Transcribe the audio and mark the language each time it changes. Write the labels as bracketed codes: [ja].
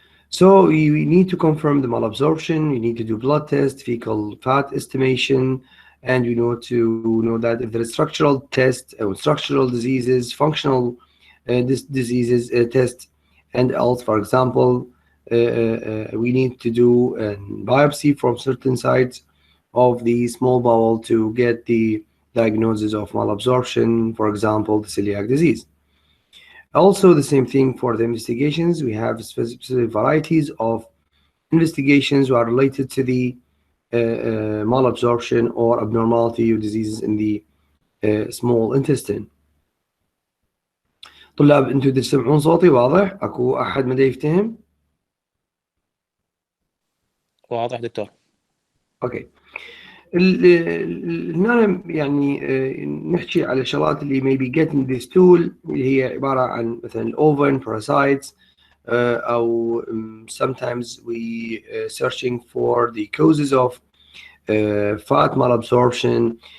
[en] So you need to confirm the malabsorption, you need to do blood test, fecal fat estimation, and you know to know that if there is structural test, structural diseases, functional diseases test, and else, for example, we need to do a biopsy from certain sites of the small bowel to get the diagnosis of malabsorption, for example, the celiac disease. Also, the same thing for the investigations. We have specific varieties of investigations who are related to the malabsorption or abnormality of diseases in the small intestine. [ar] طلاب انتوا تسمعون صوتي واضح؟ اكو احد ما يفتهم؟ واضح دكتور. [en] Okay. [ar] هنا يعني نحكي على شغلات اللي [en] maybe getting this tool [ar] اللي هي عباره عن مثلا [en] الاوفن parasites او sometimes we searching for the causes of fat malabsorption.